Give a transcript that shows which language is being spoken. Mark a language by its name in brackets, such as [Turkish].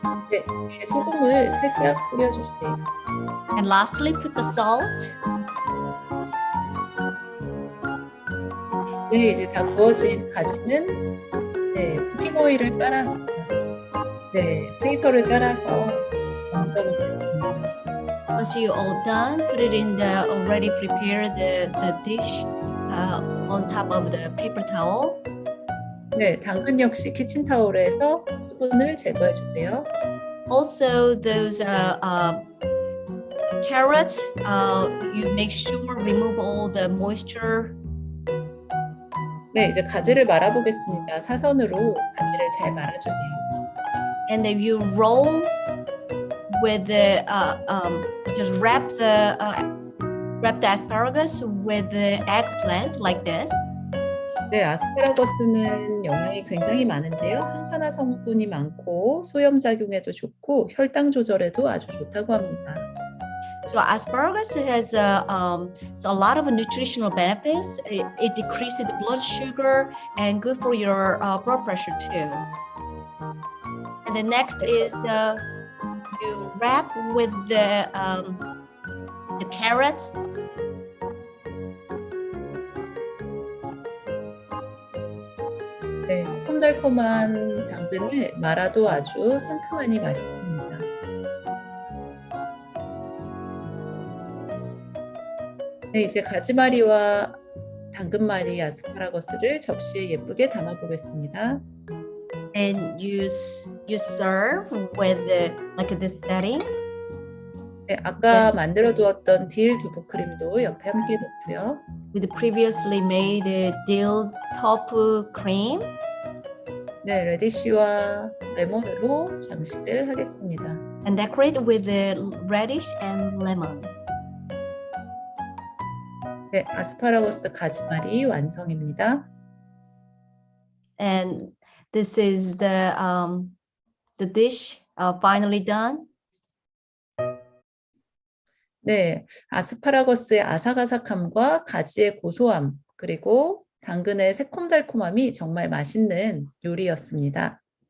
[Korean] 네, 위에 소금을 살짝 뿌려주세요. [English] And lastly, put the salt. [Korean] 네, 이제 다 구워진 가지는 네, 쿠킹 오일을 따라 네, 페이퍼를 따라서 얹어놓겠습니다. [English] Once you're all done, put it in the already prepared the dish on top of the paper towel. [Korean] 네, 당근 역시 키친타올에서 수분을 제거해 주세요. [English] Also, those carrots, you make sure remove all the moisture. [Korean] 네, 이제 가지를 말아보겠습니다. 사선으로 가지를 잘 말아주세요. [English] And then you roll with the just wrap the asparagus with the eggplant like this. [Korean] 네, 아스파라거스는 영양이 굉장히 많은데요. 항산화 성분이 많고 소염작용에도 좋고 혈당 조절에도 아주 좋다고 합니다. [English] So asparagus has so a lot of nutritional benefits. It decreases the blood sugar and good for your blood pressure too. And the next is you wrap with the carrot. [Korean] 네, 새콤달콤한 당근을 말아도 아주 상큼하니 맛있습니다. 네, 이제 가지말이와 당근말이 아스파라거스를 접시에 예쁘게 담아 보겠습니다. [English] And you serve with like this setting. [Korean] 네, 아까 만들어 두었던 딜 두부 크림도 옆에 함께 놓고요. [English] With the previously made dill tofu cream. [Korean] 네, 레디쉬와 레몬으로 장식을 하겠습니다. [English] And decorate with the radish and lemon. [Korean] 네, 아스파라거스 가지말이 완성입니다. [English] And this is the dish finally done. [Korean] 네, 아스파라거스의 아삭아삭함과 가지의 고소함, 그리고 당근의 새콤달콤함이 정말 맛있는 요리였습니다.